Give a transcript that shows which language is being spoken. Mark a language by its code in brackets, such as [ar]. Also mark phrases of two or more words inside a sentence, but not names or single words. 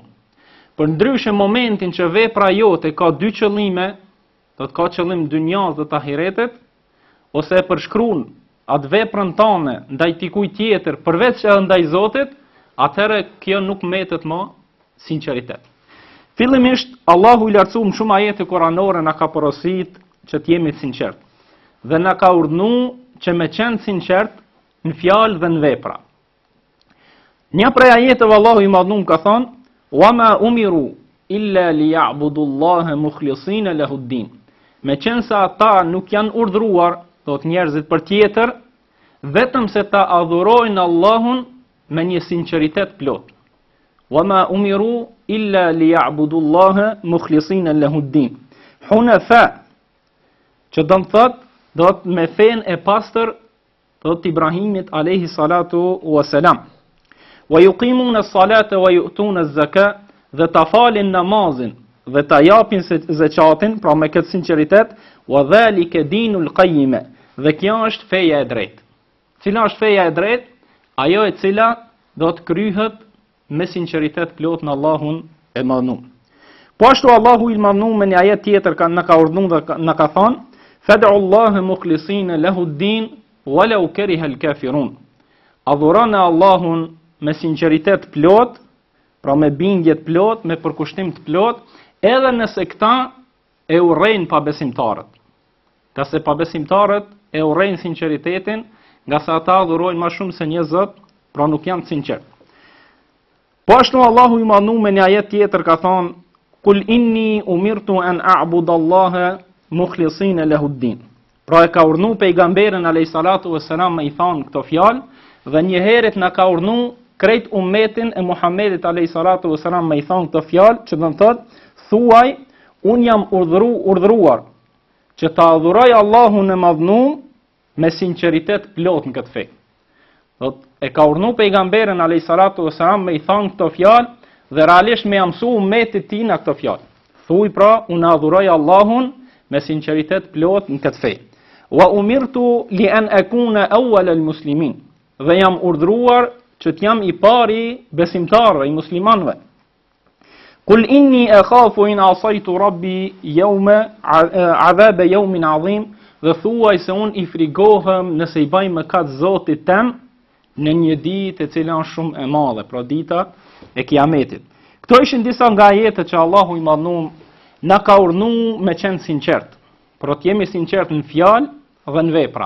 [sq] Përndryshe momentin që vepra jote ka dy qëllime, do të ka qëllim dynjas dhe ahiretet, ose e përshkruan atë veprën tënde ndaj dikujt tjetër përveç edhe ndaj Zotit, atëherë kjo nuk mbetet më sinqeritet. Fillimisht Allahu i lartësuar shumë ajete kuranore na ka porositur që të jemi të sinqert dhe na ka urdhëruar që me qenë sinqert në fjalë dhe në vepra. Një prej ajeteve Allahu i Madhnuar ka thonë: [ar] "وما أمروا إلا ليعبدوا الله مخلصين له الدين." [sq] Me qenë se ata nuk janë urdhëruar, thot njerëzit për tjetër, vetëm se ta adhurojnë Allahun me një sinqeritet plot. [ar] وما أمروا إلا ليعبدوا الله مخلصين له الدين. [sq] Hunafa, që do të thot, do të me fen e pastër, thot Ibrahimit [ar] عليه الصلاة والسلام. ويقيمون الصلاة ويؤتون الزكاة, [sq] dhe ta falin namazin dhe ta japin zakatin, pra me këtë sinqeritet, [ar] وذلك دين القيمة, [sq] dhe kjo është feja e drejtë. Cila është feja e drejtë? Ajo e cila do të kryhet me sinqeritet plot në Allahun e Madhnuar. Po ashtu Allahu i Madhnuar me një ajet tjetër na ka urdhëruar dhe na ka thënë: [ar] "فادعوا الله مخلصين له الدين ولو كره الكافرون." [sq] Adhuroni Allahun me sinqeritet plot, pra me bindje të plot, me përkushtim të plot, edhe nëse këta e urrejnë pabesimtarët. Ka se pabesimtarët e urrejnë sinqeritetin, nga sa ata adhurojnë më shumë se një Zot, pra nuk janë sinqert. Po ashtu Allahu i Madhnuar me një ajet tjetër ka thonë: [ar] "قل إني أمرت أن أعبد الله مخلصين له الدين." [sq] Pra e ka urdhëruar pejgamberin [ar] عليه الصلاة والسلام [sq] me i thonë këto fjalë, dhe një herët na ka urdhëruar krejt ummetin e Muhammedit [ar] عليه الصلاة والسلام [sq] me i thonë këto fjalë, që do të thotë: "Thuaj, un jam urdhëruar që ta adhuroj Allahun e Madhnuar me sinqeritet plot në këtë fe." Do e ka urdhëruar pejgamberin [ar] عليه الصلاة والسلام [sq] me i thonë këto fjalë dhe realisht me mësu ummetit të tij në këto fjalë. Thuaj pra, un adhuroj Allahun me sinqeritet plot në këtë fe. [ar] وأمرت لأن أكون أول المسلمين. [sq] Dhe jam urdhëruar që të jam i pari besimtarëve, i muslimanëve. [ar] قل إني أخاف إن عصيت ربي يوم عذاب يوم عظيم. [sq] Dhe thuaj se un i frigohem nëse i bëj mëkat Zotit tem në një ditë e cila është shumë e madhe, pra dita e Kiametit. Këto ishin disa nga ajetet që Allahu i Madhnuar na ka urdhëruar me qenë sinqert. Pra të jemi sinqert në fjalë dhe në vepra.